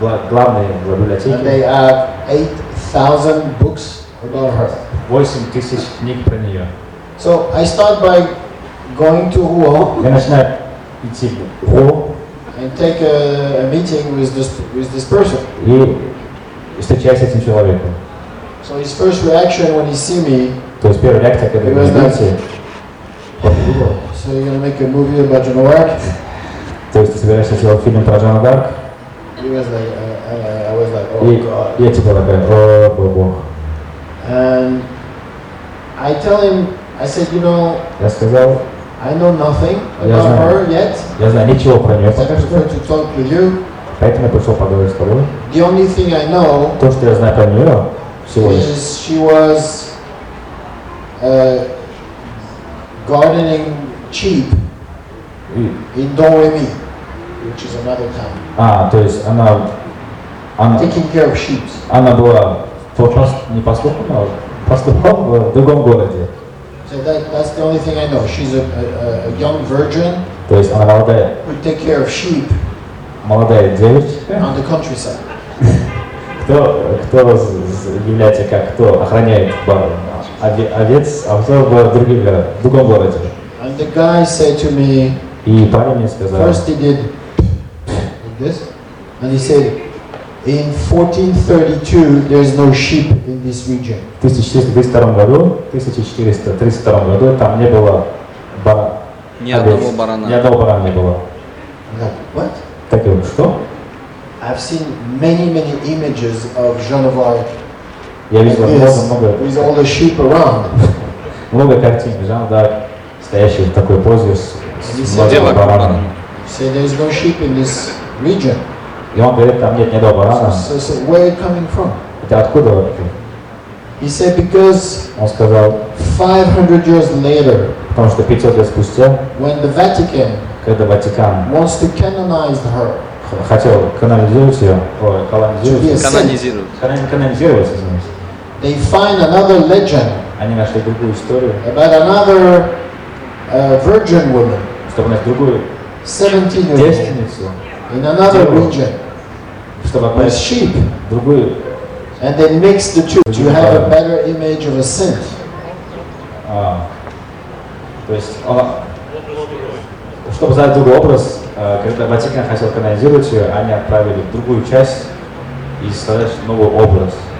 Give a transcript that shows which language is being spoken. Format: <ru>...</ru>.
<ru>Главный в библиотеке.</ru> <en>And they have 8,000 books about her.</en> <ru>8000 книг про нее.</ru> <en>So I start by going to Rouen.</en> <ru>Я начинаю идти в Роу.</ru> <en>And take a meeting with this person.</en> <ru>И встречаюсь с этим человеком.</ru> <en>So his first reaction when he see me.</en> <ru>То есть первая реакция, когда вы видите.</ru> <en>So you're gonna make a movie about Joan of Arc?</en> <ru>То есть ты собираешься сделать фильм про Жанну д'Арк?</ru> <en>He was like, I was like, oh God.</en> <ru>Я типа такая, о бог.</ru> <en>And I tell him, I said, you know,</en> <ru>Я сказал,</ru> <en>I know nothing about her yet.</en> <ru>Я знаю ничего про нее</ru> <en>I prefer to talk with you.</en> <ru>Поэтому я пришел поговорить с тобой.</ru> <en>The only thing I know</en> <ru>То, что я знаю про нее, всего лишь.</ru> <en>is she was gardening sheep in Doremi, which is another town.</en> <ru>То есть она</ru> <en>taking care of sheep.</en> <ru>Она была не пастухом, а пастухом в другом городе.</ru> <en>So that's the only thing I know. She's a young virgin.</en> <ru>То есть она молодая.</ru> <en>Who take care of sheep.</en> <ru>Молодая девочка.</ru> <en>On the countryside.</en> <ru>Кто является кто охраняет овец, а кто в другом городе.</ru> <en>And the guy said to me.</en> <ru>И парень мне сказал.</ru> <en>First he did like this, and he said, in 1432 there's no sheep in this region.</en> <ru>В 1432 году там не было ни одного барана. Ни одного барана не было.</ru> <en>What?</en> <ru>Так вот, что?</ru> <en>I've seen many images of Joan of Arc.</en> <ru>Я видел много.</ru> <en>With all the sheep around.</en> <ru>Много картин Жан д'Арк, стоящий в такой позе с многими баранами.</ru> <en>Say there's no sheep in this region.</en> <ru>И он говорит, там нет ни одного барана.</ru> <en>So where are you coming from?</en> <ru>Это откуда вообще?</ru> <en>He said because</en> <ru>Он сказал,</ru> <en>500 years later,</en> <ru>потому что 500 лет спустя,</ru> <en>when the Vatican</en> <ru>когда Ватикан</ru> <en>wants to canonize her,</en> <ru>хотел канонизировать ее, канонизировать, извините.</ru> <en>They find another legend</en> <ru>Они нашли другую историю</ru> <en>about another virgin woman,</en> <ru>чтобы найти другую</ru> <en>17-year-old,</en> <ru>девственницу</ru> <en>in another region,</en> <ru>чтобы</ru> <en>with sheep,</en> <ru>другую.</ru> <en>and they mix the two to have a better image of a saint.</en> <ru>То есть, чтобы создать другой образ, когда Ватикан хотел канонизировать ее, они отправили в другую часть и создать новый образ.</ru>